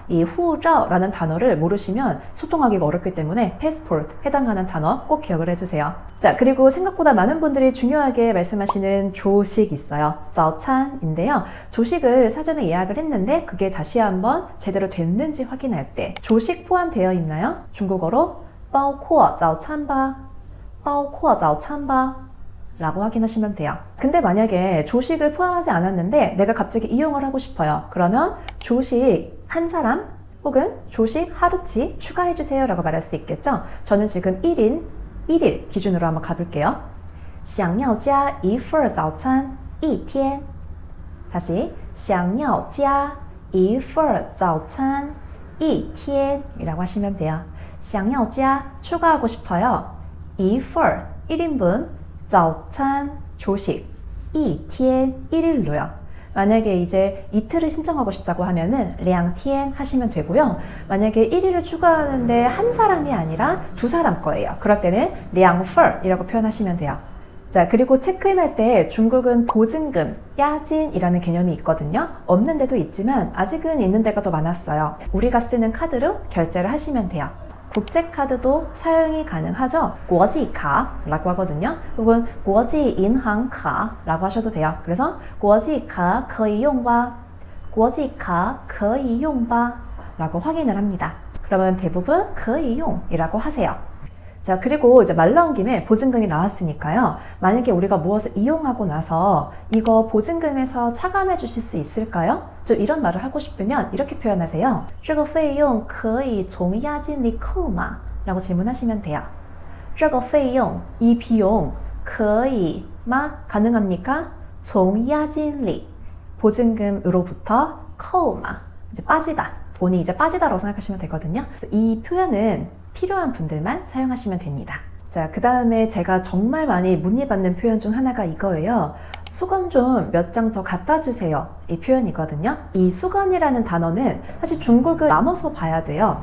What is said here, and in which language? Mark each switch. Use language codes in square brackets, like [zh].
[ko] 이 후자오라는 단어를 모르시면 소통하기가 어렵기 때문에 passport 해당하는 단어 꼭 기억을 해주세요. 자, 그리고 생각보다 많은 분들이 중요하게 말씀하시는 조식 있어요. 早餐인데요. 조식을 사전에 예약을 했는데 그게 다시 한번 제대로 됐는지 확인할 때 조식 포함되어 있나요? 중국어로 [zh] 包括早餐吧,包括早餐吧 [ko] 라고 확인하시면 돼요. 근데 만약에 조식을 포함하지 않았는데 내가 갑자기 이용을 하고 싶어요. 그러면 조식 한 사람 혹은 조식 하루치 추가해주세요 라고 말할 수 있겠죠. 저는 지금 1일 기준으로 한번 가볼게요. [zh] 想要加一份早餐一天 [ko] 다시 想要加一份早餐一天 이라고 하시면 돼요. 想要加 추가하고 싶어요. 一份 1인분 早餐 조식 一天 1일로요. 만약에 이제 이틀을 신청하고 싶다고 하면은 两天 하시면 되고요. 만약에 1일을 추가하는데 한 사람이 아니라 두 사람 거예요. 그럴 때는 两份 이라고 표현하시면 돼요. 자, 그리고 체크인할 때 중국은 보증금, 야진이라는 개념이 있거든요. 없는 데도 있지만 아직은 있는 데가 더 많았어요. 우리가 쓰는 카드로 결제를 하시면 돼요. 국제카드도 사용이 가능하죠. 国际卡 라고 하거든요. 혹은 国际银行卡 라고 하셔도 돼요. 그래서 [zh] 国际卡可以用吧,国际卡可以用吧 [ko] 라고 확인을 합니다. 그러면 대부분 可以用 이라고 하세요. 자, 그리고 이제 말 나온 김에 보증금이 나왔으니까요. 만약에 우리가 무엇을 이용하고 나서 이거 보증금에서 차감해 주실 수 있을까요? 좀 이런 말을 하고 싶으면 이렇게 표현하세요. [zh] 这个费用可以从押金里扣吗? [ko] 라고 질문하시면 돼요. [zh] 这个费用, [ko] 이 비용, [zh] 可以吗? [ko] 가능합니까? [zh] 从押金里, [ko] 보증금으로부터 [zh] 扣吗? [ko] 이제 빠지다. 돈이 이제 빠지다라고 생각하시면 되거든요. 이 표현은 필요한 분들만 사용하시면 됩니다. 자, 그 다음에 제가 정말 많이 문의받는 표현 중 하나가 이거예요. 수건 좀 몇 장 더 갖다 주세요. 이 표현이거든요. 이 수건이라는 단어는 사실 중국을 나눠서 봐야 돼요.